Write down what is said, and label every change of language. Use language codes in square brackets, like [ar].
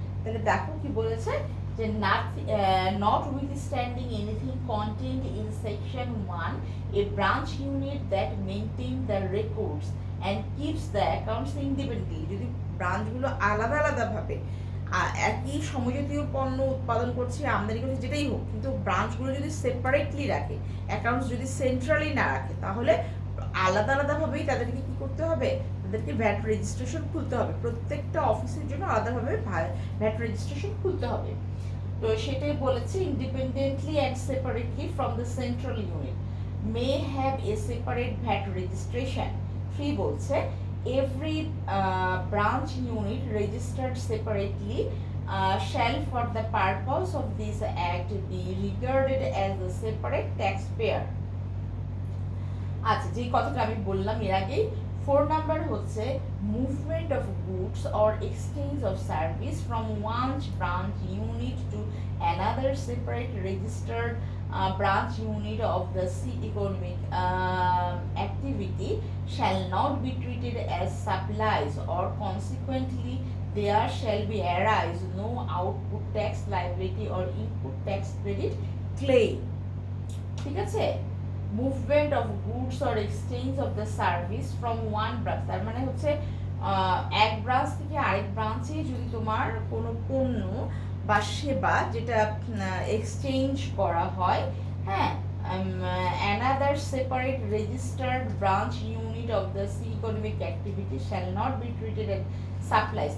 [bn] তাহলে দেখো কি বলেছে যে notwithstanding anything contained in section 1, a branch unit that maintains the records and keeps the accounts independently, যদি ব্রাঞ্চগুলো আলাদা আলাদাভাবে একই সমজাতীয় পণ্য উৎপাদন করছে আমদানি করছে যেটাই হোক, কিন্তু ব্রাঞ্চগুলো যদি সেপারেটলি রাখে, অ্যাকাউন্টস যদি সেন্ট্রালি না রাখে, তাহলে আলাদা আলাদাভাবেই তাদেরকে কি করতে হবে, তাদেরকে ভ্যাট রেজিস্ট্রেশন খুলতে হবে। প্রত্যেকটা অফিসের জন্য আলাদাভাবে ভ্যাট রেজিস্ট্রেশন খুলতে হবে। [en] তো সেটাই বলেছে independently and separately from the central unit may have a separate VAT registration. 3 বলছে every branch unit registered separately shall for the purpose of this act be regarded as a separate taxpayer। আচ্ছা, যে কথাটা আমি বললাম এর আগেই, 4 number হচ্ছে movement of goods or exchange of service from one branch unit to another separate registered branch unit of the economic activity shall not be treated as supplies, or consequently there shall be arise no output tax liability or input tax credit claim। ঠিক আছে, movement of goods or exchange of the service from one branch, তার মানে হচ্ছে এক branch থেকে আরেক ব্রাঞ্চে যদি তোমার কোনো পণ্য বা সেবা যেটা এক্সচেঞ্জ করা হয়, হ্যাঁ, another separate registered branch unit of the economic activity shall not be treated as supplies।